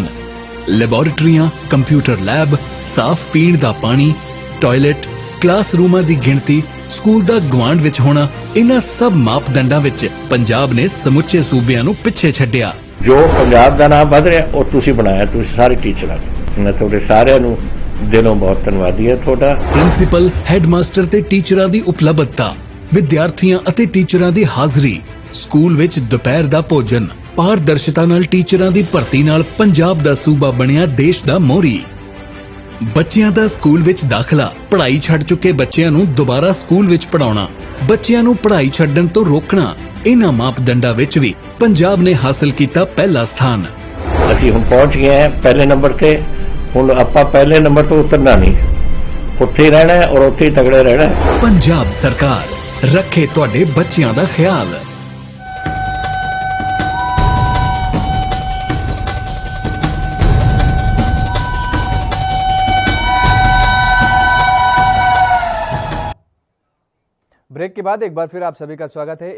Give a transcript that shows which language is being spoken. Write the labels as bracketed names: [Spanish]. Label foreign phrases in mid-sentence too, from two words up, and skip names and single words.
[Punjabi] ਲੈਬੋਰੇਟਰੀਆਂ, ਕੰਪਿਊਟਰ ਲੈਬ, ਸਾਫ਼ ਪੀਣ ਦਾ ਪਾਣੀ, ਟਾਇਲਟ, ਕਲਾਸਰੂਮਾਂ ਦੀ ਗਿਣਤੀ, ਸਕੂਲ ਦਾ ਗਵਾਂਢ ਵਿੱਚ ਹੋਣਾ, ਇਹਨਾਂ ਸਭ ਮਾਪਦੰਡਾਂ ਵਿੱਚ ਪੰਜਾਬ ਨੇ ਸਮੁੱਚੇ ਸੂਬਿਆਂ ਨੂੰ ਪਿੱਛੇ ਛੱਡਿਆ। ਜੋ ਪੰਜਾਬ ਦਾ ਨਾਮ ਵੱਧ ਰਿਹਾ ਉਹ ਤੁਸੀਂ ਬਣਾਇਆ, ਤੁਸੀਂ ਸਾਰੇ ਟੀਚਰਾਂ। ਮੈਂ ਤੁਹਾਡੇ ਸਾਰਿਆਂ ਨੂੰ ਦਿਲੋਂ ਬਹੁਤ ਧੰਨਵਾਦੀ ਹੈ ਤੁਹਾਡਾ। ਪ੍ਰਿੰਸੀਪਲ ਹੈੱਡਮਾਸਟਰ ਤੇ ਟੀਚਰਾਂ ਦੀ ਉਪਲਬਧਤਾ, ਵਿਦਿਆਰਥੀਆਂ ਅਤੇ ਟੀਚਰਾਂ ਦੀ ਹਾਜ਼ਰੀ, ਸਕੂਲ ਵਿੱਚ ਦੁਪਹਿਰ ਦਾ ਭੋਜਨ, ਪਾਰਦਰਸ਼ਤਾ ਨਾਲ ਟੀਚਰਾਂ ਦੀ ਭਰਤੀ ਨਾਲ ਪੰਜਾਬ ਦਾ ਸੂਬਾ ਬਣਿਆ ਦੇਸ਼ ਦਾ ਮੋਹਰੀ। ਬੱਚੀਆਂ ਦਾ ਸਕੂਲ ਵਿੱਚ ਦਾਖ਼ਲਾ, ਪੜ੍ਹਾਈ ਛੱਡ ਚੁੱਕੇ ਬੱਚੀਆਂ ਨੂੰ ਦੁਬਾਰਾ ਸਕੂਲ ਵਿੱਚ ਪੜ੍ਹਾਉਣਾ, ਬੱਚੀਆਂ ਨੂੰ ਪੜ੍ਹਾਈ ਛੱਡਣ ਤੋਂ ਰੋਕਣਾ, ਇਨ੍ਹਾਂ ਮਾਪਦੰਡਾਂ ਵਿੱਚ ਭੀ ਪੰਜਾਬ ਨੇ ਹਾਸਲ ਕੀਤਾ ਪਹਿਲਾ ਸਥਾਨ। ਅਸੀਂ ਹੁਣ ਪਹੁੰਚ ਗਏ ਹਾਂ ਪਹਿਲੇ ਨੰਬਰ ਤੇ। ਹੁਣ ਆਪਾਂ ਪਹਿਲੇ ਨੰਬਰ ਤੋਂ ਉਤਰਨਾ ਨਹੀਂ, ਉੱਥੇ ਹੀ ਰਹਿਣਾ ਹੈ ਔਰ ਉੱਥੇ ਹੀ ਤਗੜੇ ਰਹਿਣਾ ਹੈ। ਪੰਜਾਬ ਸਰਕਾਰ ਰੱਖੇ ਤੁਹਾਡੇ ਬੱਚੀਆਂ ਦਾ ਖ਼ਿਆਲ। [Hindi] ब्रेक के बाद एक बार फिर आप सभी का स्वागत है।